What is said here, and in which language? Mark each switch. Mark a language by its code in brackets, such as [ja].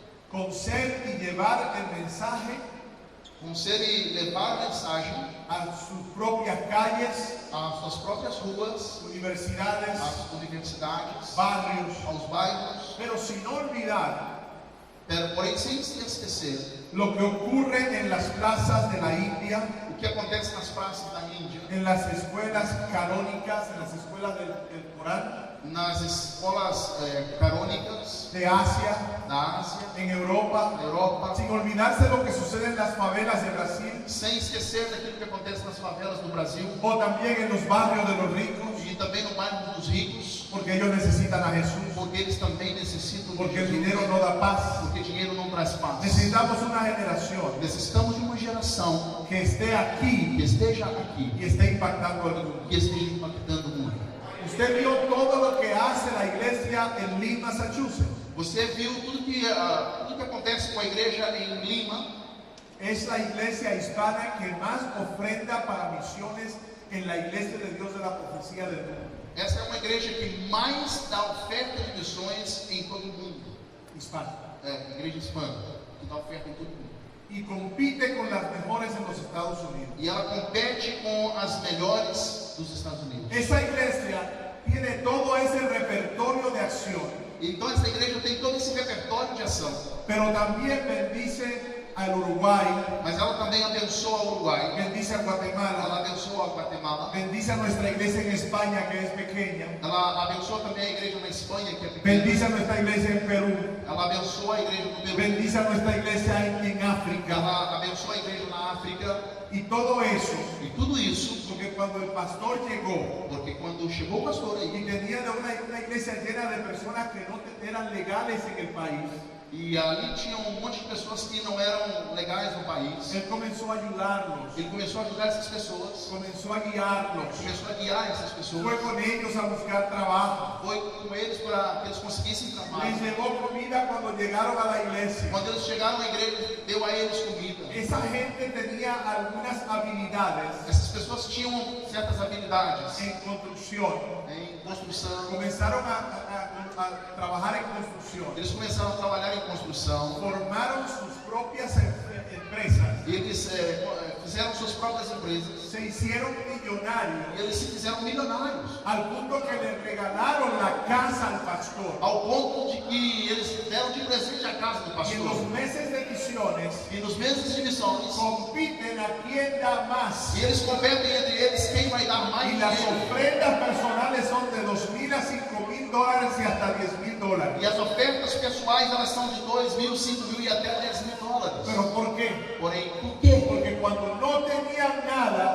[es] Con ser y llevar el mensaje [pt] com ser e levar a mensagem [es] a sus propias calles, [pt] às suas próprias ruas, [es] universidades, [pt] às universidades, [es] barrios, [pt] aos bairros, [es] pero sin olvidar [pt] porém sem se esquecer [es] lo que ocurre en las plazas de la India, [pt] o que acontece nas praças da Índia, [es] en las escuelas canónicas, en las escuelas del Corán, [pt] nas escolas canônicas [es] de Asia, [pt] da Ásia, [es] en Europa, [pt] na Europa, [es] sin olvidarse lo que sucede en las favelas de Brasil [pt] sem esquecer daquilo que acontece nas favelas do Brasil [es] o también en los barrios de los ricos, [pt] e também no bairro dos ricos, [es] porque ellos necesitan a Jesús, [pt] porque eles também necessitam de [es] porque el [pt] Jesus, [es] dinero no da paz. [pt] porque dinheiro não traz paz. [es] Necesitamos una generación [pt] Necessitamos de uma geração [es] que esté aquí [pt] que esteja aqui, [es] y esté impactando al mundo. [pt] que esteja impactando o mundo. [es] Usted vio todo lo que hace la iglesia en Lynn, Massachusetts. [pt] Você viu tudo que acontece com a igreja em Lima? [es] Es la iglesia hispana que más ofrenda para misiones en la iglesia de Dios de la profecía del mundo. [pt] Essa é uma igreja que mais dá oferta de missões em todo o mundo. [es] Hispana. [pt] Igreja hispana, que dá oferta em todo o mundo. [es] Y compite con las mejores en los Estados Unidos. [pt] E ela compete com as melhores dos Estados Unidos. [es] Esa iglesia tiene todo ese repertorio de acción, [pt] Então essa igreja tem todo esse repertório de ação. [es] pero también bendice al Uruguay, [pt] Mas ela também abençoa o Uruguai, [es] bendice a Guatemala, [pt] ela abençoa a Guatemala, [es] bendice a nuestra iglesia en España, que es pequeña, [pt] ela abençoa também a igreja na Espanha, que é pequena, [es] bendice a nuestra iglesia en Perú, [pt] ela abençoa a igreja no Peru, [es] bendice a nuestra iglesia en África, [pt] ela abençoa a igreja na África, [es] y todo eso, [pt] e tudo isso, [es] porque cuando el pastor llegó [pt] porque quando chegou o pastor [es] y [pt] aí, [es] tenía una iglesia llena de personas que no eran legales en el país, [pt] e ali tinha um monte de pessoas que não eram legais no país, [es] él comenzó a ayudarlos, [pt] ele começou a ajudar essas pessoas, [es] comenzó a guiarlos, [pt] começou a guiar essas pessoas, [es] fue con ellos a buscar trabajo, [pt] foi com eles para que eles conseguissem [es] les [pt] trabalho. [es] llevó comida cuando llegaron a la iglesia. [pt] Quando eles chegaram à igreja, deu a eles comida. [es] Esa gente tenía algunas habilidades [pt] Essas pessoas tinham certas habilidades [es] en construcción, [pt] em construção. [es] comenzaron a trabajar en construcción, [pt] Eles começaram a trabalhar em construção. [es] formaron sus propias empresas, [pt] Eles fizeram suas próprias empresas. [es] se hicieron millonarios, [pt] E eles se fizeram milionários. [es] al punto que le regalaron la casa al pastor. [pt] Ao ponto de que eles deram de presente a casa do [es] Y en los [pt] pastor. [es] meses de misiones [pt] E nos meses de missões, [es] compiten a quién da más. [pt] e eles competem entre eles quem vai dar mais [es] Y las [pt] dinheiro. [es] ofrendas personales son de $2,000 a $5,000 y hasta $10,000. [pt] E as ofertas pessoais, elas são de 2.000, 5.000 e até 10.000 dólares. [es] ¿Pero por qué? [pt] Porém, por quê? [es] Porque cuando no tenían nada,